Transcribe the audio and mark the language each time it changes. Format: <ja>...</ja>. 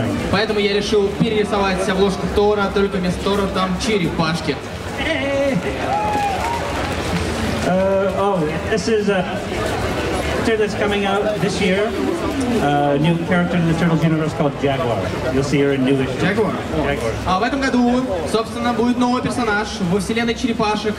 <ru>Поэтому я решил перерисовать обложку Тора, только вместо Тора там черепашки.</ru> <en>This is a character that's coming out this year. A new character in the Turtles universe called Jaguar. You'll see her in new issue. Jaguar.</en> <ru>В этом году, собственно, будет новый персонаж во вселенной черепашек.</ru>